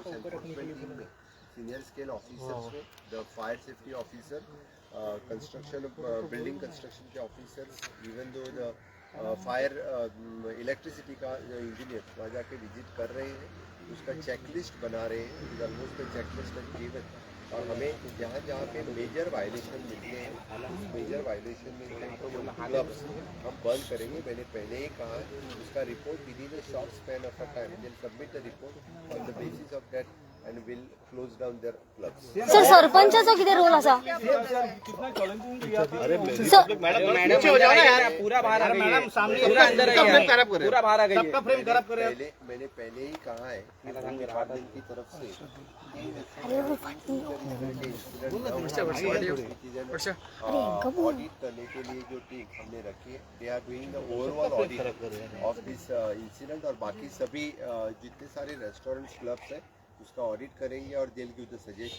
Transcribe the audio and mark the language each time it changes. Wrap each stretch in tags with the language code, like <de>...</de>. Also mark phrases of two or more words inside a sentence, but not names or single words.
<hi>उस एनफोर्समेंट टीम में</hi> <en>senior scale officers</en> <hi>हो,</hi> <en>the fire safety officer, construction building construction</en> <hi>के ऑफिसर्स,</hi> <en>even though the fire electricity</en> <hi>का जो इंजीनियर वहाँ जाके विजिट कर रहे हैं, उसका चेकलिस्ट बना रहे हैं।</hi> <en>almost checklist given</en> <hi>और हमें जहाँ जहाँ पे</hi> <en>major violation</en> <hi>मिलते हैं</hi> <en>major violation</en> <hi>में क्लब्स हम बंद करेंगे। मैंने पहले ही कहा है उसका</hi> <en>report with in a short span of a time will submit the report on the basis of that and will close down their clubs.</en> <kok>सर सरपंचाचा किती रोल असा?</kok> <hi>मैडम हो जाओ ना यार, पूरा बाहर आ गई है, पूरा अंदर है, पूरा बाहर आ गई है। सबका फ्रेम खराब कर रहे हैं। मैंने पहले ही कहा है कि डिपार्टमेंट की तरफ से ऑडिट करने के लिए जो टीम हमने रखी है</hi> <en>they are doing the overall audit of this incident</en> <hi>और बाकी सभी जितने सारे</hi> <en>restaurants clubs</en> <hi>है उसका ऑडिट करेंगे और</hi> <en>they will give the suggestion.</en>